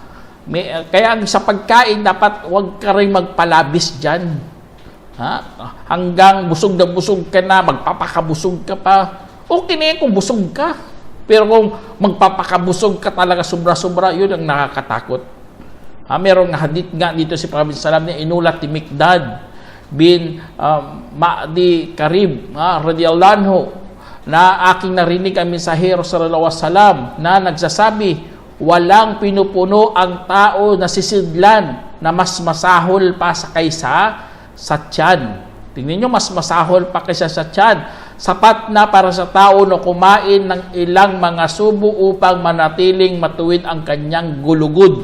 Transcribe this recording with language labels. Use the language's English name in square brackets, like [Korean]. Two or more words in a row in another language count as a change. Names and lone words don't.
[Filipino] Kaya sa pagkain, dapat huwag ka rin magpalabis dyan. Hanggang busog na busog ka na, magpapakabusog ka pa. Okay na yan kung busog ka. Pero kung magpapakabusog ka talaga sobra-sobra, yun ang nakakatakot. Merong hadith nga dito si Prophet Salam na inulat ni Miqdad bin Ma'di Karib [Arabic] رضي الله عنه [Filipino] na aking narinig ang mensahero [Arabic] صلى الله عليه وسلم [Filipino] na nagsasabi, walang pinupuno ang tao na sisidlan na mas masahol pa sa kaysa sa tiyan. Tingnan nyo, mas masahol pa kaysa sa tiyan. Sapat na para sa tao na kumain ng ilang mga subo upang manatiling matuwid ang kanyang gulugod.